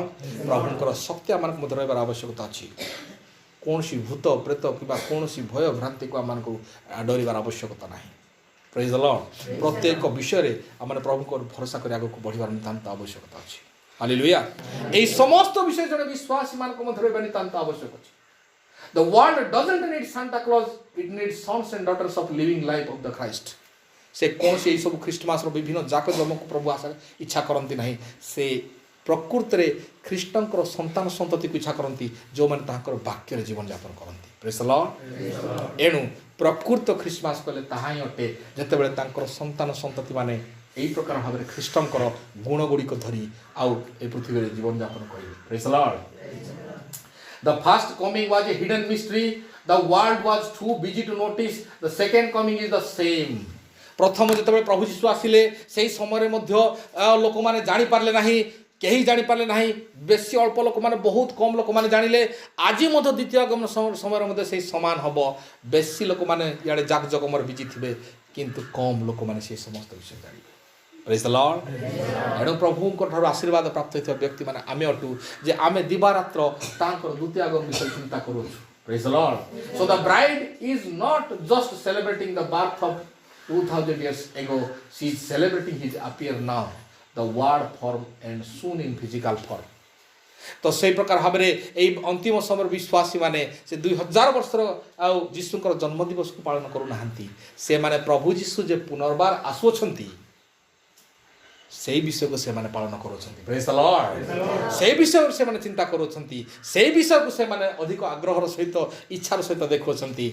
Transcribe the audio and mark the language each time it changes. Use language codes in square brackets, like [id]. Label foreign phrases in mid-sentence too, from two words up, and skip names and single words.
[or] ପ୍ରଭୁଙ୍କର ଶକ୍ତି ଆମମାନଙ୍କ ମଧ୍ୟରେ ରହିବାର ଆବଶ୍ୟକତା ଅଛି। କୌଣସି ଭୂତ ପ୍ରେତ କିମ୍ବା କୌଣସି ଭୟ ଭ୍ରାନ୍ତିକୁ ଆମମାନଙ୍କୁ ଡରିବାର ଆବଶ୍ୟକତା ନାହିଁ। [en] praise the Lord. [or] ପ୍ରତ୍ୟେକ ବିଷୟରେ ଆମେ ପ୍ରଭୁଙ୍କ ଭରସା କରି ଆଗକୁ ବଢ଼ିବାର ନିତାନ୍ତ ଆବଶ୍ୟକତା ଅଛି। ହାଲେଲୁୟା। ଏହି ସମସ୍ତ ବିଷୟ ଜଣେ ବିଶ୍ୱାସୀମାନଙ୍କ ମଧ୍ୟରେ ରହିବା ନିତାନ୍ତ ଆବଶ୍ୟକ ଅଛି। [en] The world doesn't need Santa Claus, it needs sons and daughters of living life of the Christ. [or] ସେ କୌଣସି ଏହିସବୁ ଖ୍ରୀଷ୍ଟମାସର ବିଭିନ୍ନ ଜାକଜମକକୁ ପ୍ରଭୁ ଆଶା ଇଚ୍ଛା କରନ୍ତି ନାହିଁ। ସେ ପ୍ରକୃତରେ ଖ୍ରୀଷ୍ଟଙ୍କର ସନ୍ତାନ ସନ୍ତତିକୁ ଇଚ୍ଛା କରନ୍ତି, ଯେଉଁମାନେ ତାଙ୍କର ବାକ୍ୟରେ ଜୀବନଯାପନ କରନ୍ତି। [en] praise the Lord. [or] ଏଣୁ ପ୍ରକୃତ ଖ୍ରୀଷ୍ଟମାସ କହିଲେ ତାହା ହିଁ ଅଟେ, ଯେତେବେଳେ ତାଙ୍କର ସନ୍ତାନ ସନ୍ତତିମାନେ ଏହି ପ୍ରକାର ଭାବରେ ଖ୍ରୀଷ୍ଟଙ୍କର ଗୁଣ ଗୁଡ଼ିକ ଧରି ଆଉ ଏ ପୃଥିବୀରେ ଜୀବନଯାପନ କରିବେ। [en] praise the Lord. The first coming was a hidden mystery. The world was too busy to notice. The second coming is the same. [or] ପ୍ରଥମ ଯେତେବେଳେ ପ୍ରଭୁ ଯୀଶୁ ଆସିଲେ ସେହି ସମୟରେ ମଧ୍ୟ ଲୋକମାନେ ଜାଣିପାରିଲେ ନାହିଁ, କେହି ଜାଣିପାରିଲେ ନାହିଁ। ବେଶୀ ଅଳ୍ପ ଲୋକମାନେ, ବହୁତ କମ୍ ଲୋକମାନେ ଜାଣିଲେ। ଆଜି ମଧ୍ୟ ଦ୍ୱିତୀୟ ଆଗମନ ସମୟରେ ମଧ୍ୟ ସେହି ସମାନ ହେବ। ବେଶୀ ଲୋକମାନେ ଇଆଡ଼େ ଜାକଜକମରେ ବିଜି ଥିବେ, କିନ୍ତୁ କମ୍ ଲୋକମାନେ ସେହି ସମସ୍ତ ବିଷୟ ଜାଣିବେ। [en] praise the Lord. [or] ଏଣୁ ପ୍ରଭୁଙ୍କ ଠାରୁ ଆଶୀର୍ବାଦ ପ୍ରାପ୍ତ ହୋଇଥିବା ବ୍ୟକ୍ତିମାନେ ଆମେ ଅଟୁ, ଯେ ଆମେ ଦିବାରାତ୍ର ତାଙ୍କର ଦ୍ୱିତୀୟ ଆଗମନ ବିଷୟରେ ଚିନ୍ତା କରୁଛୁ। [en] praise the Lord. So the bride is not just celebrating the birth of 2000 years ago, she is celebrating his appear now, the word form and soon in physical form. [or] ତ ସେଇ ପ୍ରକାର ଭାବରେ ଏଇ ଅନ୍ତିମ ସମୟର ବିଶ୍ୱାସୀମାନେ ସେ 2000 ବର୍ଷର ଆଉ ଯୀଶୁଙ୍କର ଜନ୍ମଦିବସକୁ ପାଳନ କରୁନାହାନ୍ତି। ସେମାନେ ପ୍ରଭୁ ଯୀଶୁ ଯେ ପୁନର୍ବାର ଆସୁଅଛନ୍ତି ସେହି ବିଷୟକୁ ସେମାନେ ପାଳନ କରୁଛନ୍ତି। [en] praise the Lord. [or] ସେହି ବିଷୟକୁ ସେମାନେ ଚିନ୍ତା କରୁଛନ୍ତି, ସେହି ବିଷୟକୁ ସେମାନେ ଅଧିକ ଆଗ୍ରହର ସହିତ ଇଚ୍ଛାର ସହିତ ଦେଖୁଅଛନ୍ତି।